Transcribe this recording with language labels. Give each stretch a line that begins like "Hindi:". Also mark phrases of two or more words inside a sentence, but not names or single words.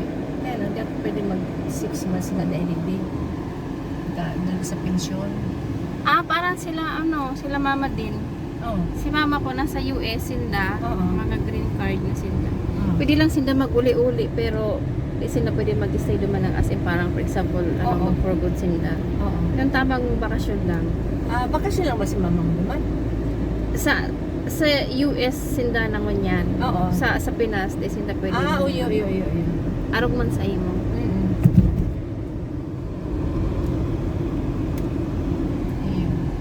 Filipino: Kaya lang, di ako pwede mag 6 months na daily. Dahil sa pensyon. Ah, parang sila, sila mama din. Oo. Si mama ko nasa US, sila. Oo. Mga green card na sila. Oo. Pwede lang sila mag-uli-uli, pero di sila pwede mag-stay duman ng
English: as in
Filipino: parang,
English: for example,
Filipino: Oo. mag-for good sila. Oo. Yung tamang bakasyon lang. Bakasyon lang ba si mamang naman? Sa US,
Bikol: sinda naman yan. Oo. Sa Pinas, di sinda pwede.
Filipino: Uy.
Bikol: Arog man sa imo.
Filipino: Mm-mm. Ayun.